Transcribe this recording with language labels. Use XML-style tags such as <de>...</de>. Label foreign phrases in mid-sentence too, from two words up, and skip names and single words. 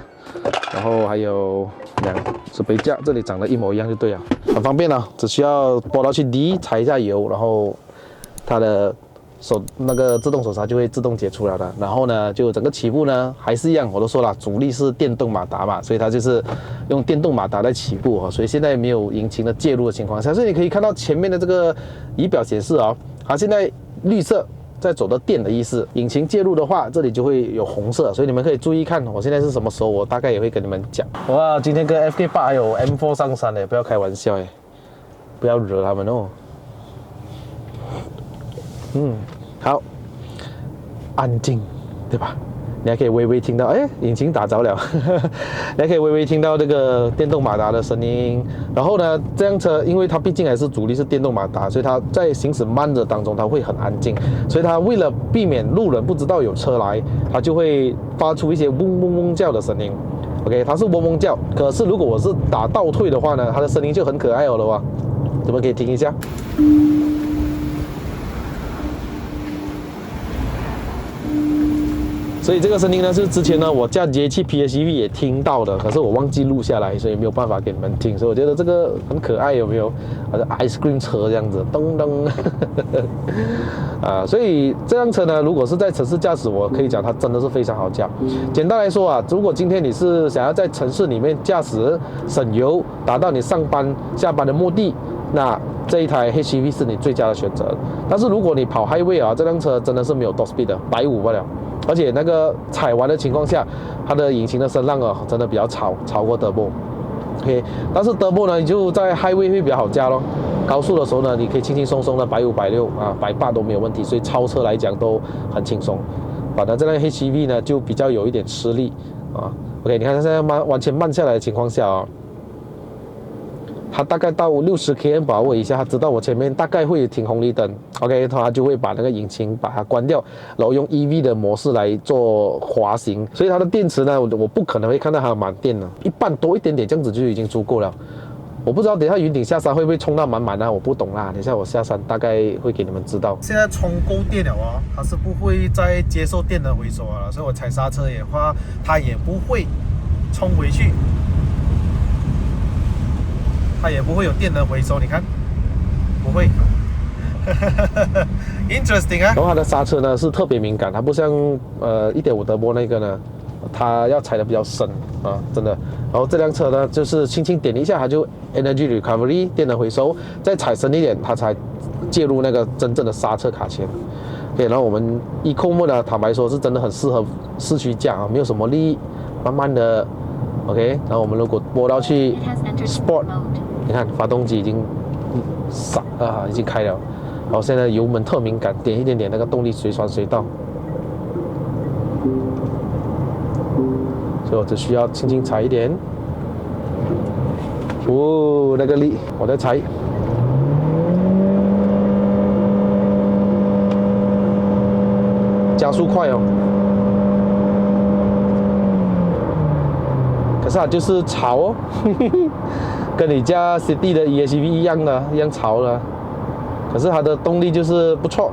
<zh>然後還有紙杯架，這裡長得一模一樣就對了，很方便啊，只需要撥到去 D 踩一下油，然後它的那個自動手剎就會自動解除了的。然后呢，就整個起步呢還是一樣，我都說了，主力是電動馬達嘛，所以它就是用電動馬達來起步啊，所以現在沒有引擎的介入的情況下，所以你可以看到前面的這個儀表顯示啊，它現在綠色在走的電的意思，引擎介入的話，這裡就會有紅色，所以你們可以注意看，我現在是什麼時候，我大概也會跟你們講。哇，今天跟 FK8還有 M4 上山嘞，不要開玩笑哎，不要惹他們哦。好，安靜，對吧？你還可以微微聽到，哎，引擎打着了，你還可以微微聽到這個電動馬達的聲音。然後呢，這輛車因為它畢竟還是主力是電動馬達，所以它在行駛慢的當中，它會很安靜。所以它為了避免路人不知道有車來，它就會發出一些嗡嗡嗡叫的聲音。OK， 它是嗡嗡叫。可是如果我是打倒退的話呢，它的声音就很可愛了哇！你们可以听一下。所以這個聲音呢，是之前呢我駕 J7 PHEV 也聽到的，可是我忘記錄下來，所以沒有辦法給你們聽。所以我覺得這個很可愛，有沒有？好像</zh> <en>ice cream</en> <zh>車這樣子，噔噔。所以這輛車呢，如果是在城市駕駛，我可以講它真的是非常好駕。簡單來說啊，如果今天你是想要在城市裡面駕駛省油，達到你上班下班的目的，那這一台 HEV 是你最佳的選擇。但是如果你跑 highway 啊，這輛車真的是沒有</zh> <en>top speed</en> <zh>的，150罷了。而且那個踩完的情況下，它的引擎的聲浪啊，真的比較吵過 Turbo。OK， 但是 Turbo 呢，你就在 highway 會比較好駕咯。高速的時候呢，你可以輕輕鬆鬆的150、160啊，180都沒有問題，所以超車來講都很輕鬆。反正這輛 HEV 呢，就比較有一點吃力啊。OK， 你看它現在完全慢下來的情況下啊。它大概到60 km 把握一下，它知道我前面大概會停紅綠燈 ，OK， 它就會把那個引擎把它關掉，然後用 EV 的模式來做滑行。所以它的電池呢，我不可能會看到它滿電了，一半多一點點這樣子就已經足夠了。我不知道等一下雲頂下山會不會充到滿滿呢？我不懂啦，等一下我下山大概會給你們知道。現在充夠電了哦，它是不會再接受電的回收了，所以我踩剎車的話，它也不會衝回去。它也不會有電能回收，你看，不會，interesting 啊。然後它的剎車呢是特別敏感，它不像1.5德波那個呢，它要踩得比較深啊，真的。然後這輛車呢就是輕輕點一下，它就</zh> <en>energy recovery</en> <zh>電能回收，再踩深一點，它才介入那個真正的剎車卡鉗。對，然後我們</zh> <en>Eco Mode</en> <zh>呢，坦白說是真的很適合市區駕啊，沒有什麼力，慢慢的 ，OK。然後我們如果撥到去 Sport。你看，發動機已經已經開了，然後現在油門特敏感，點一點點，那個動力隨傳隨到，所以我只需要輕輕踩一點，哦，那個力，我在踩，加速快哦，可是它就是吵哦。跟你家 City 的 EHEV 一樣的，一樣潮的，可是它的動力就是不錯。</zh>